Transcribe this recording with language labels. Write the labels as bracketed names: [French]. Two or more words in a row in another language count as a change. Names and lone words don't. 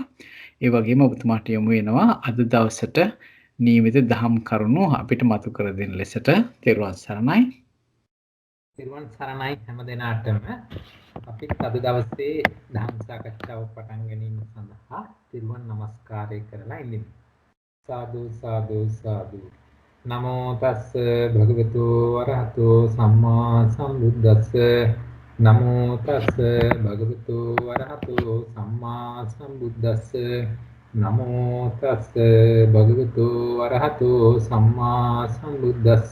[Sinhala] ඒ වගේම ඔබතුමාට යොමු වෙනවා අද දවසට නියමිත දහම් කරුණු අපිට මතු කර දෙන ලෙසට. තෙරුවන් සරණයි. තෙරුවන් සරණයි හැම දිනාටම. අපි අද දවසේ ධම් සාකච්ඡාව පටන් ගැනීම සඳහා තෙරුවන් නමස්කාරය කරලා ඉන්නේ. සාදු සාදු සාදු. [Pali] නමෝ තස්ස භගවතු වරහතෝ සම්මා සම්බුද්දස්ස. නමෝ තස්ස භගවතු වරහතෝ සම්මා සම්බුද්දස්ස. නමෝ තස්ස භගවතු වරහතෝ සම්මා සම්බුද්දස්ස.